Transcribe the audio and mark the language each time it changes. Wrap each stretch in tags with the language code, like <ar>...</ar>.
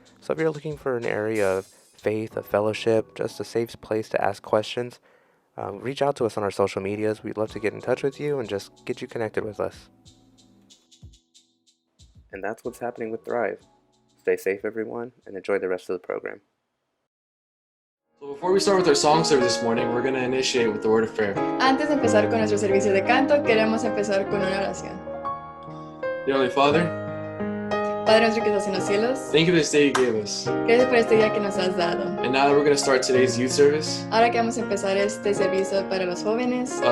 <en>So if you're looking for an area of faith, of fellowship, just a safe place to ask questions, reach out to us on our social medias. We'd love to get in touch with you and just get you connected with us. And that's what's happening with Thrive. Stay safe, everyone, and enjoy the rest of the program. So before we start with our song service this morning, we're going to initiate with the word of prayer.</en> <es>Antes de empezar con nuestro servicio de canto, queremos empezar con una oración.</es> <en>Dear Heavenly Father,</en> <es>Padre nuestro que estás en los cielos,</es> <en>thank you for this day you gave us.</en> <es>gracias por este día que nos has dado.</es> <en>And now that we're going to start today's youth service,</en> <es>Ahora que vamos a empezar este servicio para los jóvenes,</es>